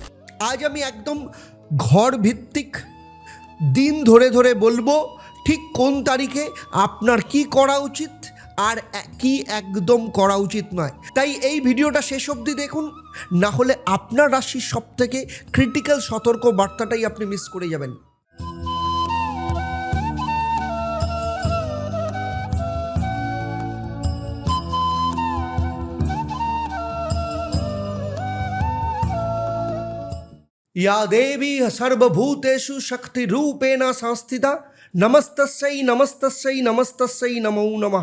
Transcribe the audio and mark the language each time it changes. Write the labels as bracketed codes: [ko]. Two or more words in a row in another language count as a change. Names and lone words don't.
[bn] আজ আমি একদম ঘর ভিত্তিক দিন ধরে বলবো ঠিক কোন তারিখে আপনার কি করা উচিত আর কি একদম করা উচিত নয়। তাই এই ভিডিওটা শেষ অবধি দেখুন, না হলে আপনার রাশির সবথেকে ক্রিটিক্যাল সতর্ক বার্তাটাই আপনি মিস করে যাবেন। [sa] या देवी सर्वभूतेषु शक्तिरूपेण संस्थिता नमस्तस्यै नमस्तस्यै नमस्तस्यै नमो नमः।